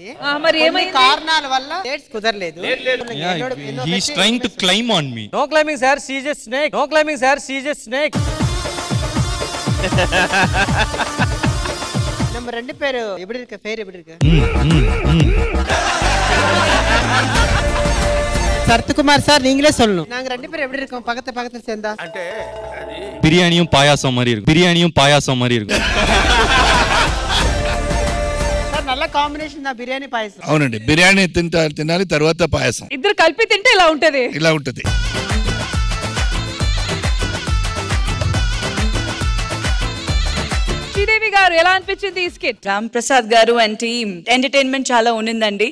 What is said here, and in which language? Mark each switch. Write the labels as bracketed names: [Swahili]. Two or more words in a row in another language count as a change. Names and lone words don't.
[Telugu] మరి ఏమైంది? కారణాల వల్ల డేట్స్ కుదరలేదు. [English] He's trying to climb on me. No climbing sir, she's a snake. No climbing sir, she's a snake. [Tamil] நம்ம ரெண்டு பேரு எப்படி இருக்க? ஃபேர் எப்படி இருக்கு? சரத் குமார் சார் நீங்களே சொல்லணும். நாங்க ரெண்டு பேரும் எப்படி இருக்கோம் பக்கத்து பக்கத்துல சேர்ந்தா? [Telugu] అంటే [Tamil] பிரியாணியும் பாயாசம் மாதிரி இருக்கும். பிரியாணியும் பாயாசம் மாதிரி இருக்கும். [Telugu] நல்ல కాంబినేషన్ నా బిర్యానీ పాయసం. అవునండి, బిర్యానీ తినాలి, తర్వాత పాయసం. ఇద్దరు కలిపి తింటే ఇలా ఉంటది. ఇలా ఉంటది. శ్రీదేవి గారు ఎలా అనిపించింది ఈ స్కిట్? రామ్ ప్రసాద్ గారు [English] and team entertainment [Telugu] చాలా ఉన్నిందండి.